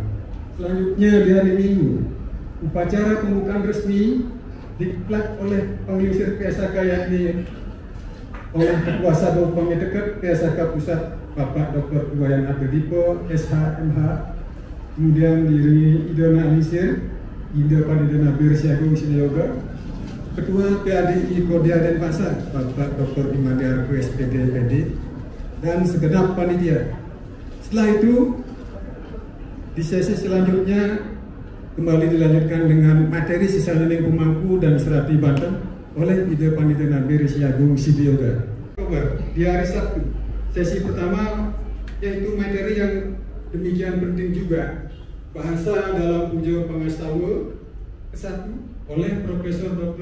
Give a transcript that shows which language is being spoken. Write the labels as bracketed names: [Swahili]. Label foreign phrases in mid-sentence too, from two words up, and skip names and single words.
[Indonesian] Selanjutnya di hari Minggu, upacara pembukaan resmi diklat oleh penglingsir PSAK yakni oleh Ketua Sabo Pemdekat PSAK Pusat Bapak Dr. Iwayan Abdipo SHMH, kemudian diiringi Ide Nalingsir Ide Pandita Nabi Risyagung Sidiyoga, Ketua PADI Kodia Denpasar Bapak Dr. Imade Arga SPD MPD, dan segenap panitia. Setelah itu di sesi selanjutnya kembali dilanjutkan dengan materi sisananing pemangku dan serati Banten oleh Ide Pandita Nabi Risyagung Sidiyoga. Di hari Sabtu, sesi pertama yaitu materi yang demikian penting juga, bahasa dalam puja pangastawa ke-1 oleh Profesor Dr.